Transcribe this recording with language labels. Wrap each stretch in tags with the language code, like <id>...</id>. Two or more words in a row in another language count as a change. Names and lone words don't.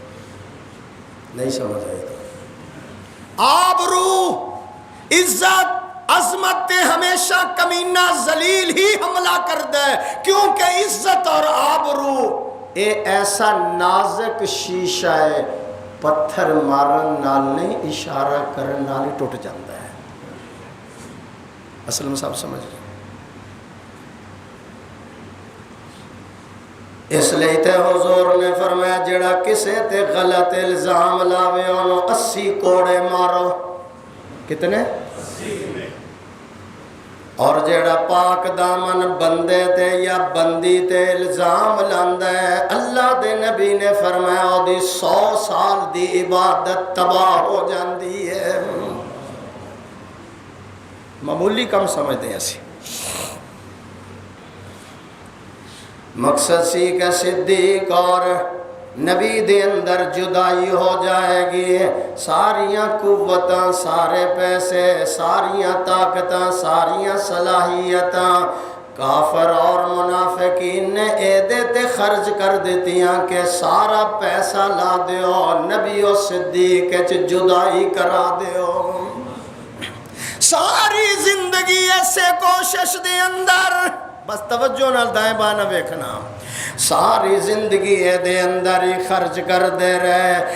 <ur>نہیں سمجھ آئی تو آبرو، عزت، عظمت ہمیشہ کمینہ ذلیل ہی حملہ کرتا ہے، کیونکہ عزت اور آبرو یہ ایسا نازک شیشہ ہے،</ur> <pa>پتھر مارن نال نہیں، اشارہ کرن نال ہی</pa> <ur>ٹوٹ جاتا ہے۔</ur> <pa>اصل میں صاحب سمجھ لیں، اس لیے تے حضور نے فرمایا جڑا کسے تے غلط الزام لاوے انہوں 80 کوڑے مارو۔ کتنے؟ 80۔ اور جیڑا پاک دامن بندے تے یا بندی تے الزام لاندا ہے، اللہ دے نبی نے فرمایا او دی 100 سال دی عبادت تباہ ہو جاندی ہے۔ معمولی کم سمجھتے ہیں اسی۔ مقصد سی کہ صدیق اور نبی دے اندر جدائی ہو جائے گی، ساریاں قوتاں، سارے پیسے، ساریاں طاقتاں، ساریاں صلاحیتاں کافر اور منافقین نے ایدے تے خرچ کر دیتیاں کہ سارا پیسہ لا دیو نبی و صدیق چ جدائی کرا دیو۔ ساری زندگی ایسے کوشش دے اندر، بس توجہ نال دائیں بائیں ویکھنا، ساری زندگی دے اندر ہی خرچ کر دے رہے۔</pa>